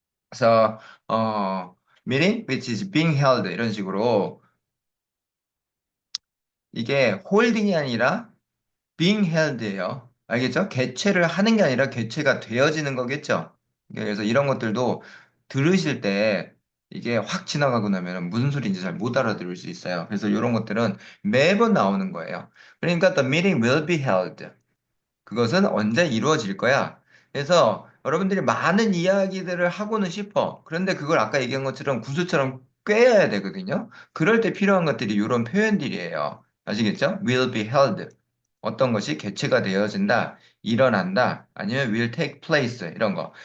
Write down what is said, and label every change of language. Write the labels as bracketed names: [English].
[Korean] 그래서 [English] meeting which is being held [Korean] 이런 식으로 이게 홀딩이 아니라 [English] being held [Korean] 예요. 알겠죠? 개최를 하는 게 아니라 개최가 되어지는 거겠죠? 그래서 이런 것들도 들으실 때 이게 확 지나가고 나면 무슨 소리인지 잘 못 알아들을 수 있어요. 그래서 이런 것들은 매번 나오는 거예요. 그러니까 [English] the meeting will be held. [Korean] 그것은 언제 이루어질 거야. 그래서 여러분들이 많은 이야기들을 하고는 싶어. 그런데 그걸 아까 얘기한 것처럼 구슬처럼 꿰어야 되거든요. 그럴 때 필요한 것들이 이런 표현들이에요. 아시겠죠? [English] will be held. [Korean] 어떤 것이 개최가 되어진다, 일어난다, 아니면 [English] will take place [Korean] 이런 거.